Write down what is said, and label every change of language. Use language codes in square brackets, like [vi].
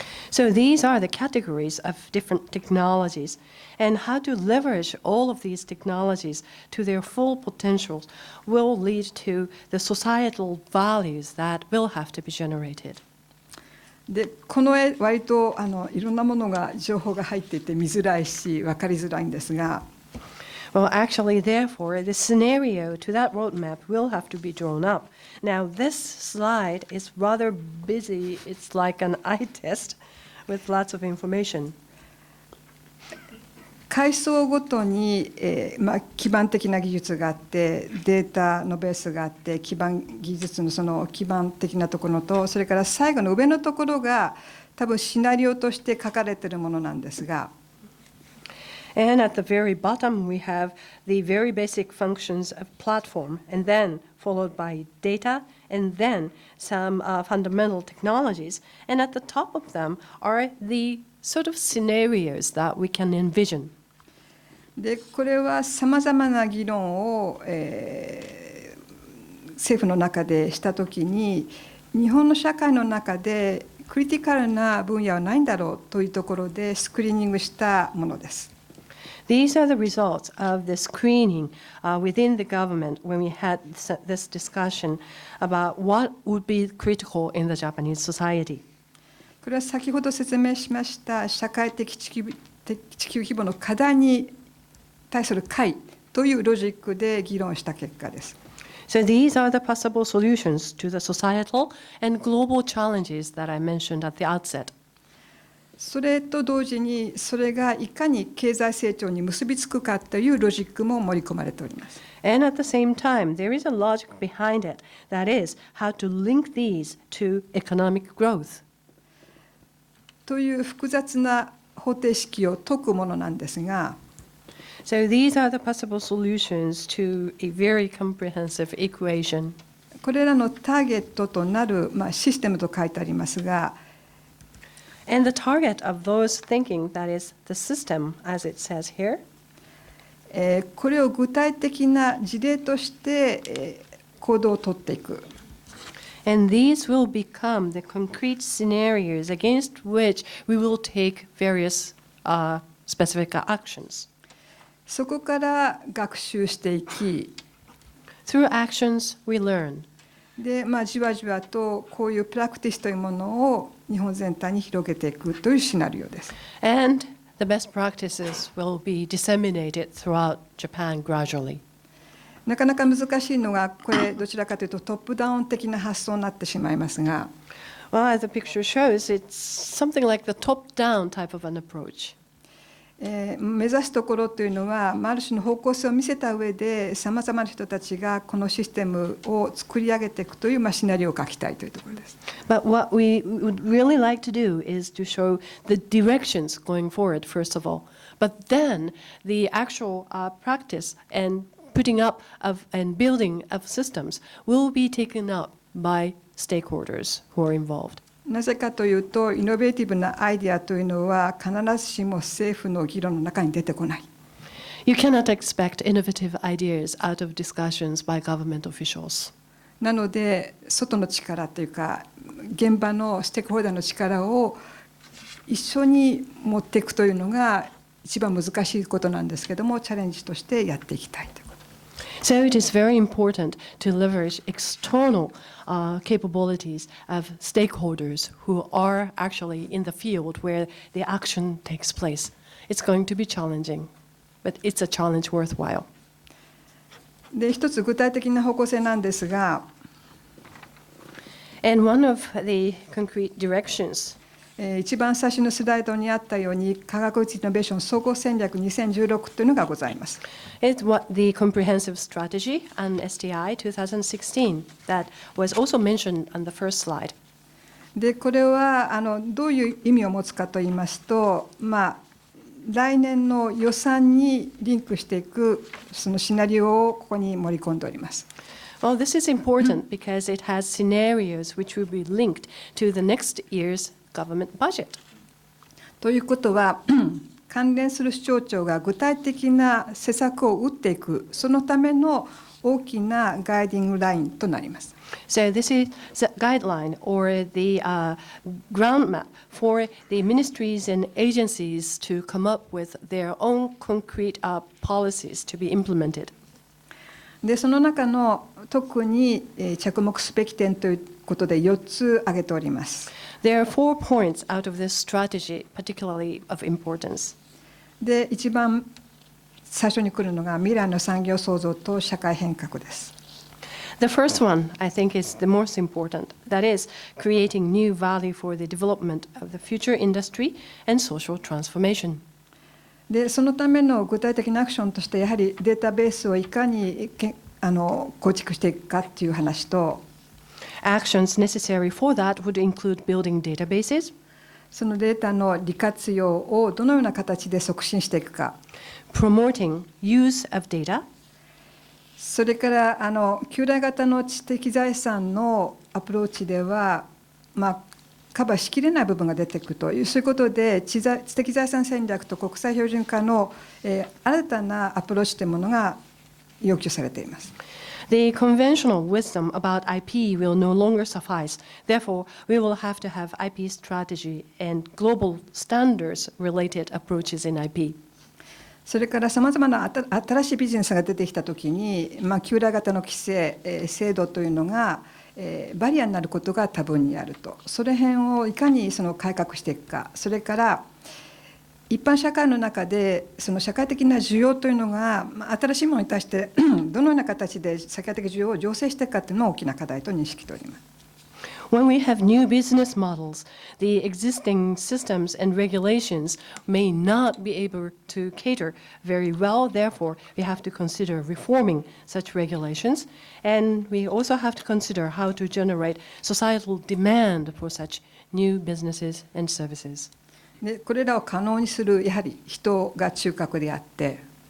[en] So these are the categories of different technologies, and how to leverage all of these technologies to their full potential will lead to the societal values that will have to be generated. [ja] でこの絵割といろんなものが情報が入っていて見づらいし分かりづらいんですが、 [en] Well, actually, therefore, the scenario to that roadmap will have to be drawn up. Now, this slide is rather busy. It's like an eye test with lots of information. [ja] 階層ごとに、基盤的な技術があって、データのベースがあって、基盤技術のその基盤的なところと、それから最後の上のところが多分シナリオとして書かれているものなんですが、 [en] And at the very bottom, we have the very basic functions of platform, and then followed by data, and then some fundamental technologies. And at the top of them are the sort of scenarios that we can envision. [ja] でこれはさまざまな議論を、政府の中でしたときに、日本の社会の中でクリティカルな分野はないんだろうというところでスクリーニングしたものです。 [en] These are the results of the screening within the government when we had this discussion about what would be critical in the Japanese society. [ja] これは先ほど説明しました社会的地球規模の課題に対する解というロジックで議論した結果です。 [en] So these are the possible solutions to the societal and global challenges that I mentioned at the outset. [ja] それと同時にそれがいかに経済成長に結びつくかというロジックも盛り込まれております。 [en] And at the same time, there is a logic behind it, that is, how to link these to economic growth. [ja] という複雑な方程式を解くものなんですが、 [en] So these are the possible solutions to a very comprehensive equation. [ja] これらのターゲットとなる、システムと書いてありますが、 [en] And the target of those thinking, that is the system, as it says here, [ja] これを具体的な事例として、行動を取っていく。 [en] And these will become the concrete scenarios against which we will take various specific actions. [ja] そこから学習していき、 [en] Through actions, we learn. [ja] で、じわじわとこういうプラクティスというものを日本全体に広げていくというシナリオです。 [en] And the best practices will be disseminated throughout Japan gradually. [ja] なかなか難しいのが、これどちらかというとトップダウン的な発想になってしまいますが、 [en] Well, as the picture shows, it's something like the top-down type of an approach. [ja] 目指すところというのは、ある種の方向性を見せた上で、さまざまな人たちがこのシステムを作り上げていくというシナリオを書きたいというところです。 [en] But what we would really like to do is to show the directions going forward, first of all. But then the actual practice and putting up of and building of systems will be taken up by stakeholders who are involved. [ja] なぜかというと、イノベーティブなアイデアというのは必ずしも政府の議論の中に出てこない。 [en] You cannot expect innovative ideas out of discussions by government officials. [ja] なので、外の力というか、現場のステークホルダーの力を一緒に持っていくというのが一番難しいことなんですけども、チャレンジとしてやっていきたいということ。 [en] So it is very important to leverage external capabilities of stakeholders who are actually in the field where the action takes place. It's going to be challenging, but it's a challenge worthwhile. [ja] で、一つ具体的な方向性なんですが、 [en] And one of the concrete directions [ja] 一番最初のスライドにあったように、科学技術イノベーション総合戦略2016というのがございます。 [en] is what the comprehensive strategy and STI 2016 that was also mentioned on the first slide. [ja] で、これはどういう意味を持つかといいますと、来年の予算にリンクしていくそのシナリオをここに盛り込んでおります。 [en] Well, this is important because it has scenarios which will be linked to the next year's government budget. [ja] ということは、関連する省庁が具体的な施策を打っていく、そのための大きなガイディングラインとなります。 [en] So this is a guideline or the ground map for the ministries and agencies to come up with their own concrete policies to be implemented. [ja] で、その中の特に着目すべき点ということで4つ挙げております。 [en] There are 4 points out of this strategy, particularly of importance. [ja] で、一番最初に来るのが未来の産業創造と社会変革です。 [en] The first one, I think, is the most important. That is, creating new value for the development of the future industry and social transformation. [ja] で、そのための具体的なアクションとして、やはりデータベースをいかに構築していくかっていう話と、 [en] Actions necessary for that would include building databases, [ja] そのデータの利活用をどのような形で促進していくか、 [en] promoting use of data, [ja] それから旧来型の知的財産のアプローチでは、カバーしきれない部分が出てくるという、そういうことで知的財産戦略と国際標準化の、新たなアプローチというものが要求されています。 [en] The conventional wisdom about IP will no longer suffice. Therefore, we will have to have IP strategy and global standards-related approaches in IP. [ja] それからさまざまな新しいビジネスが出てきたときに、旧来型の規制、制度というのが、バリアになることが多分にあると。それ辺をいかに改革していくか、それから一般社会の中でその社会的な需要というのが、新しいものに対してどのような形で社会的需要を醸成していくかというのが大きな課題と認識しております。 [en] When we have new business models, the existing systems and regulations may not be able to cater very well. Therefore, we have to consider reforming such regulations, and we also have to consider how to generate societal demand for such new businesses and services. [ja] で、これらを可能にするやはり人が中核であって、